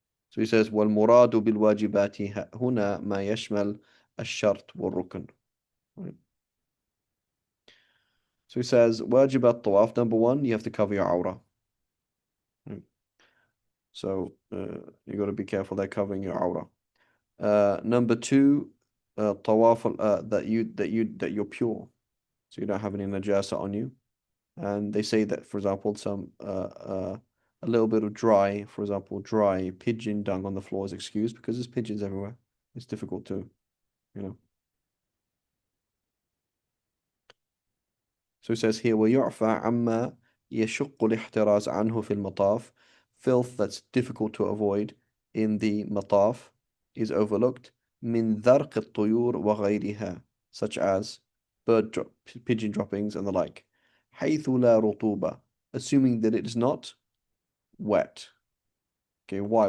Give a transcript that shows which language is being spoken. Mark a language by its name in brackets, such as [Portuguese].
[English] So he says [Arabic] والمراد بالواجبات هنا ما يشمل الشرط والركن. [English] Right. So he says [Arabic] واجبات [English] tawaf, number one, you have to cover your awrah. Right. So you got to be careful there covering your awrah. Number two, tawaf that you're pure, so you don't have any najasa on you. And they say that, for example, a little bit of dry, for example, dry pigeon dung on the floor is excused because there's pigeons everywhere. It's difficult you know. So it says here, [Arabic] ويعفى عما يشق الاحتراز عنه في المطاف. [English] Filth that's difficult to avoid in the mataf is overlooked. [Arabic] من ذرق الطيور وغيرها, [English] such as pigeon droppings and the like. [Arabic] حيث لا رطوبة, [English] assuming that it is not wet. Okay, why?